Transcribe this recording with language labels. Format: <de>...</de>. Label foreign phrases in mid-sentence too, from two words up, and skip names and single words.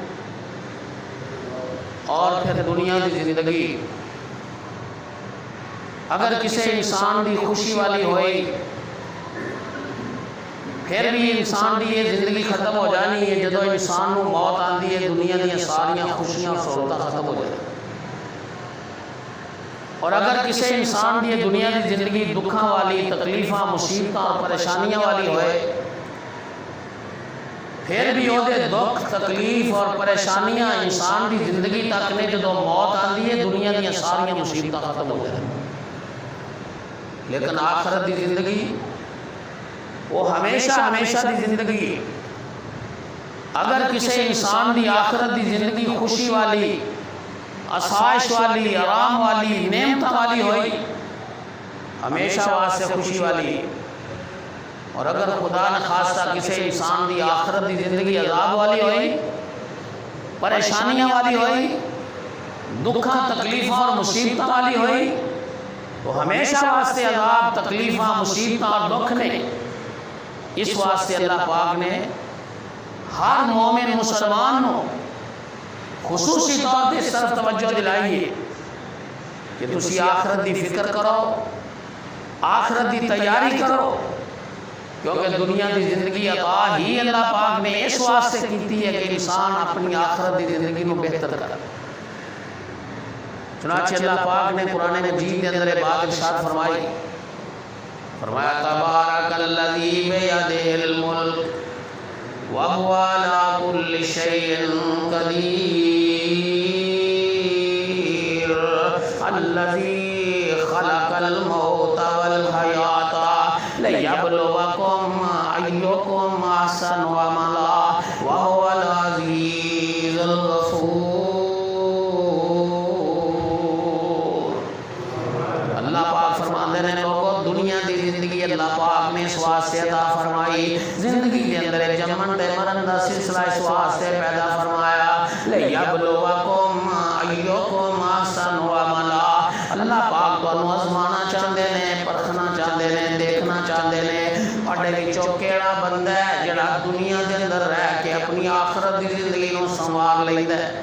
<pa>اور پھر دنیا کی زندگی اگر کسی انسان دی خوشی والی ہوئی پھر بھی انسان دی یہ زندگی ختم ہو جانی ہے. جدو انسان کو موت آتی ہے دنیا دیا ساریاں خوشیاں سہولتاں ختم ہو جائیں. اور اگر کسی انسان دی دنیا کی زندگی دکھاں والی، تکلیفاں، مصیبتاں اور پریشانیاں والی ہوئے پھر بھی وہ دکھ، تکلیف اور پریشانیاں انسان دی زندگی تک نے جدو موت آتی ہے دنیا دیا ساریاں مصیبتاں ختم ہو جائیں. لیکن آخرت دی زندگی وہ ہمیشہ ہمیشہ دی زندگی. اگر کسی انسان دی آخرت دی زندگی خوشی والی، آسائش والی، آرام والی، نعمت والی ہوئی، ہمیشہ واسطے خوشی والی. اور اگر خدا نخواستہ کسی انسان دی آخرت دی زندگی عذاب والی ہوئی، پریشانیاں والی ہوئی، دکھاں تکلیفاں اور مصیبتوں والی ہوئی، تو ہمیشہ واسطے عذاب تکلیفاں مصیبتاں اور دکھ نے، اس واسطے اللہ پاک نے ہر مومن مسلمان نو خصوصی طور پہ اس طرف توجہ دلائیے کہ تسی آخرت دی فکر کرو، آخرت دی تیاری کرو، کیونکہ دنیا دی زندگی عطا ہی اللہ پاک نے اس واسطے کیتی ہے کہ انسان اپنی آخرت دی زندگی کو بہتر کرے۔</pa> <ur>چنانچہ اللہ پاک نے قرآن مجید کے اندر بات ارشاد فرمائی، فرمایا</ur> <ar>تبارک الذی بیدہ الملک وَهُوَ عَلَىٰ كُلِّ شَيْءٍ قَدِيرٌ الَّذِي خَلَقَ الْمَوْتَ وَالْحَيَاةَ لِيَبْلُوَكُمْ أَيُّكُمْ أَحْسَنُ عَمَلًا وَهُوَ الْعَزِيزُ الْغَفُورُ۔</ar> <ur>اللہ پاک فرماتے ہیں لوگوں، دنیا دی زندگی اللہ پاک نے اس واسطے عطا فرمائی، زندگی کے اندر</ur> <pa>جمن تے مرن دا سلسلہ</pa> <ur>اس واسطے پیدا فرمایا،</ur> <ar>لیبلوکم ایکم احسن عملا۔</ar> <pa>اللہ پاک تو آزمانا چاہتے ہیں، پرکھنا چاہتے ہیں، دیکھنا چاہتے ہیں اڈے وچوں کیڑا بندہ ہے جڑا دنیا دے اندر رہ کے اپنی آخرت دی زندگی نو سنوار لیندا ہے۔</pa>